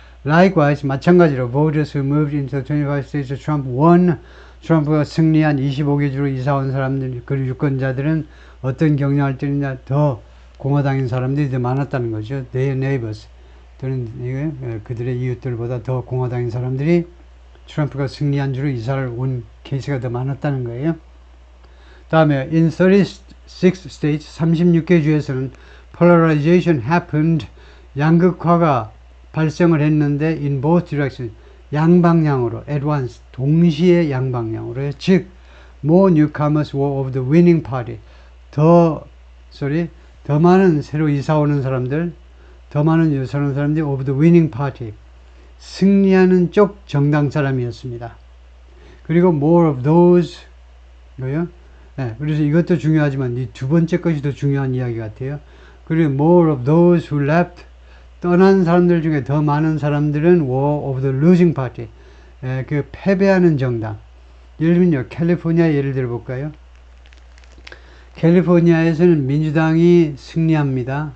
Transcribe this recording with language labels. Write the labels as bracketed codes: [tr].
[en] Likewise, [ko] 마찬가지로 [en] voters who moved into 25 states of Trump won. [ko] 트럼프가 승리한 25개 주로 이사 온 사람들, 그 유권자들은 어떤 경향을 띠느냐, 더 공화당인 사람들이 더 많았다는 거죠. [en] Their neighbors. [ko] 또는 그들의 이웃들보다 더 공화당인 사람들이 트럼프가 승리한 주로 이사를 온 케이스가 더 많았다는 거예요. 다음에 [en] in 36 states, [ko] 36개 주에서는 [en] polarization happened, [ko] 양극화가 발생을 했는데 [en] in both directions, [ko] 양방향으로, [en] at once, [ko] 동시에 양방향으로, 즉 [en] more newcomers were of the winning party, [ko] 더 많은 새로 이사 오는 사람들, 더 많은 이사 오는 사람들이 [en] of the winning party, [ko] 승리하는 쪽 정당 사람이었습니다. 그리고 [en] more of those, [ko] 이거요. 네, 그래서 이것도 중요하지만 이 두 번째 것이 더 중요한 이야기 같아요. 그리고 [en] more of those who left, [ko] 떠난 사람들 중에 더 많은 사람들은 [en] were of the losing party, [ko] 그 패배하는 정당. 예를 들면요, 캘리포니아 예를 들어볼까요? 캘리포니아에서는 민주당이 승리합니다.